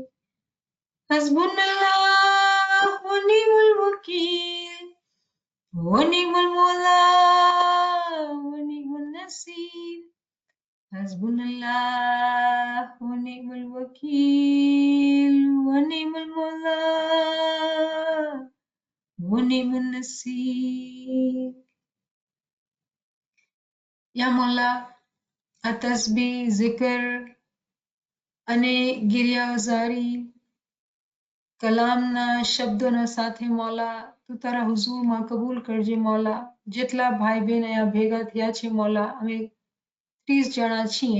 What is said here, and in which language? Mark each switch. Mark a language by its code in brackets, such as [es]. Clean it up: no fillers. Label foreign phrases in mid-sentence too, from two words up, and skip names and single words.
[ar] حسبنا الله ونعم الوكيل ونعم المولى ونعم النصير. حسبنا الله ونعم الوكيل ونعم المولى ونعم النصير. يا مولى, [gu] આ તસ્બી, zikr અને ગિરિયાઝારી કલામના શબ્દોના સાથે મોલા તું તારા હુઝુરમાં કબૂલ કરજે મોલા. જેટલા ભાઈ બહેન અહીંયા ભેગા થયા છે મોલા, અમે 30 જણા છીએ.